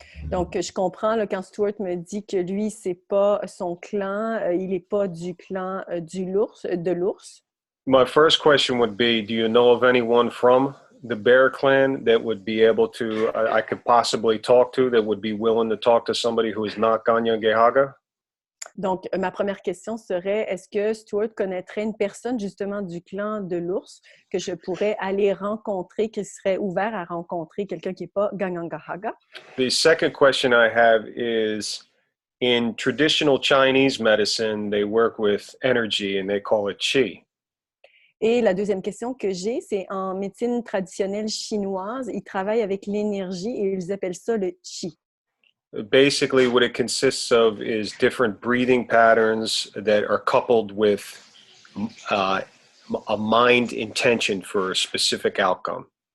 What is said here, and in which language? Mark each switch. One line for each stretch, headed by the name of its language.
French: Donc, je comprends là, quand Stuart me dit que lui, c'est pas son clan, il n'est pas du clan de l'ours.
English: My first question would be, do you know of anyone from the Bear Clan that would be able to, I could possibly talk to, that would be willing to talk to somebody who is not Ganya Gehaga?
French: Donc, ma première question serait, est-ce que Stuart connaîtrait une personne justement du clan de l'ours que je pourrais aller rencontrer, qui serait ouvert à rencontrer quelqu'un qui n'est pas Ganyangahaga?
English: The second question I have is, in traditional Chinese medicine, they work with energy and they call it qi.
French: Et la deuxième question que j'ai, c'est en médecine traditionnelle chinoise, ils travaillent avec l'énergie et ils appellent ça le qi.
English: Basically, what it consists of is different breathing patterns that are coupled with a mind intention for a specific outcome.